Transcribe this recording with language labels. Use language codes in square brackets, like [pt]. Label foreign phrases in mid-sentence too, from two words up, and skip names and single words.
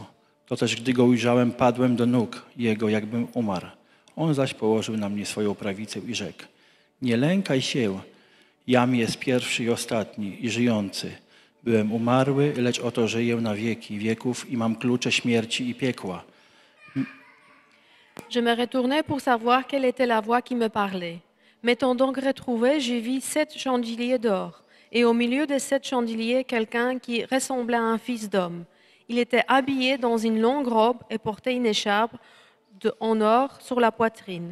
[pl] To też, gdy go ujrzałem, padłem do nóg jego, jakbym umarł. On zaś położył na mnie swoją prawicę i rzekł: nie lękaj się, jam jest pierwszy i ostatni i żyjący. Byłem umarły, lecz oto żyję na wieki wieków i mam klucze śmierci i piekła. [fr] Je me retournai pour savoir quelle était la voix qui me parlait. M'étant donc retrouvé, je vis 7 chandeliers d'or, et au milieu de 7 chandeliers, quelqu'un qui ressemblait à un fils d'homme. Il était habillé dans une longue robe et portait une écharpe en or sur la poitrine.